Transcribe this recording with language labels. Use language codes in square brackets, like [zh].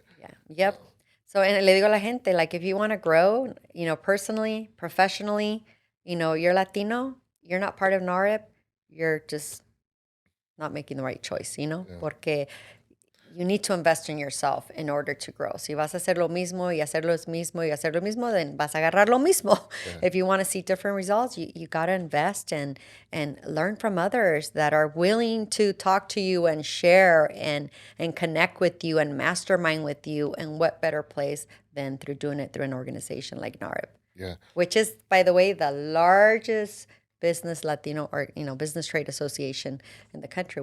[en] Yeah. Yep. So, and [es] le digo a la gente, [en] like, if you want to grow, personally, professionally, you're Latino, you're not part of NAREP, you're just not making the right choice, Yeah, [es] porque [en] you need to invest in yourself in order to grow. [es] Si vas a hacer lo mismo y hacer lo mismo y hacer lo mismo, [en] then [es] vas a agarrar lo mismo. [en] yeah, If you want to see different results, you got to invest and learn from others that are willing to talk to you and share and connect with you and mastermind with you. And what better place than through doing it through an organization like NAREP, yeah. which is, by the way, the largest business Latino or business trade association in the country.